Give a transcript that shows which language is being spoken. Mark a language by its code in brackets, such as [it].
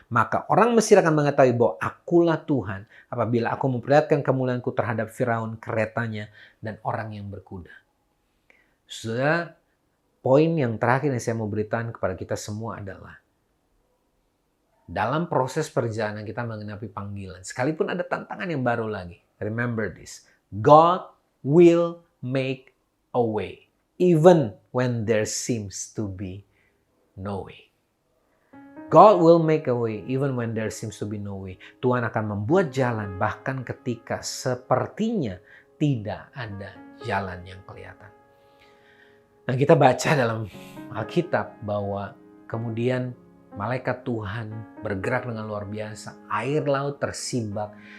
[id] Maka orang Mesir akan mengetahui bahwa akulah Tuhan apabila aku memperlihatkan kemuliaanku terhadap Firaun, keretanya dan orang yang berkuda. Sudah, poin yang terakhir yang saya mau beritahu kepada kita semua adalah dalam proses perjalanan kita mengenapi panggilan, sekalipun ada tantangan yang baru lagi, [en] remember this. God will make a way even when there seems to be no way. God will make a way even when there seems to be no way. [id] Tuhan akan membuat jalan bahkan ketika sepertinya tidak ada jalan yang kelihatan. Nah, kita baca dalam Alkitab bahwa kemudian malaikat Tuhan bergerak dengan luar biasa. Air laut tersibak.